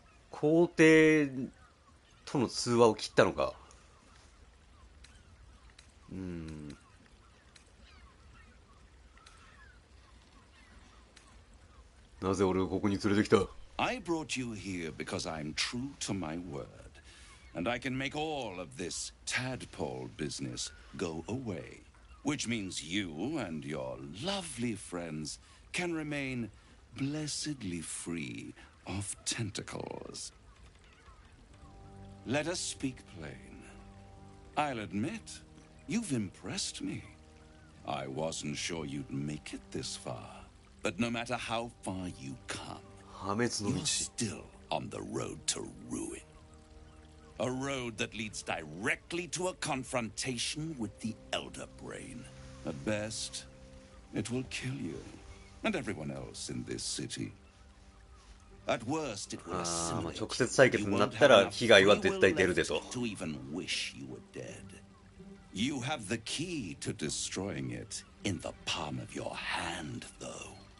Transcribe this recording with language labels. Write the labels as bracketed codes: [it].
[ja] 皇帝との通話を切ったのか。なぜ俺をここに連れてきた？ [en] I brought you here because I'm true to my word, and I can make all of this tadpole business go away, which means you and your lovely friends can remain blessedly free of tentacles. Let us speak plain. I'll admit, you've impressed me. I wasn't sure you'd make it this far, but no matter how far you come, you're still on the road to ruin. A road that leads directly to a confrontation with the Elder Brain. At best, it will kill you and everyone else in this city. At worst, it will assimilate you. [ja] 直接対決になったら被害は絶対出るでと。 [en] To even wish you were dead. You have the key to destroying it in the palm of your hand, though.